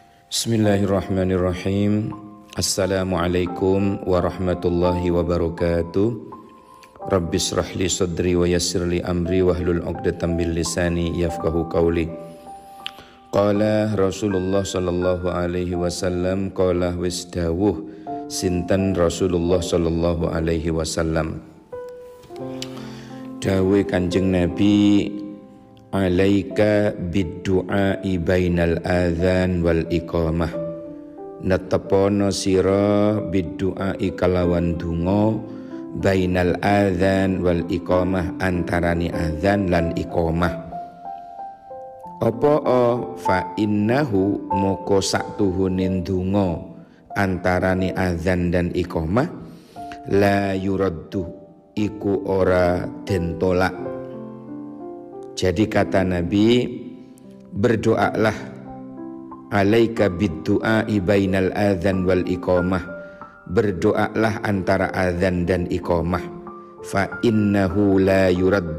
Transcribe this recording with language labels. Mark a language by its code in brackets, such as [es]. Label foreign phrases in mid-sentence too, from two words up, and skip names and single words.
[ar] بسم الله الرحمن الرحيم. السلام عليكم ورحمة الله وبركاته. رب اشرح لي صدري ويسر لي أمري واحلل عقدة من لساني يفقهوا قولي. قال رسول الله صلى الله عليه وسلم، قال [jv] wis dawuh sinten [ar] رسول الله صلى الله عليه وسلم. [jv] Dawuh Kanjeng Nabi, [ar] عليك بالدعاء بين الأذان والإقامة. [jv] Netepono sira bid-du'ai kalawan donga [ar] بين الأذان والإقامة, [jv] antarani adzan lan iqamah. Apa [ar] فإنه [jv] moko saktuhunin donga antarani adzan dan iqamah [ar] لا يرد [jv] iku ora den tolak. [id] Jadi kata Nabi, berdoalah [ar] عليك بالدعاء بين الأذان والإقامة. [id] Berdoalah antara adzan dan iqamah. [ar] فإنه لا يرد.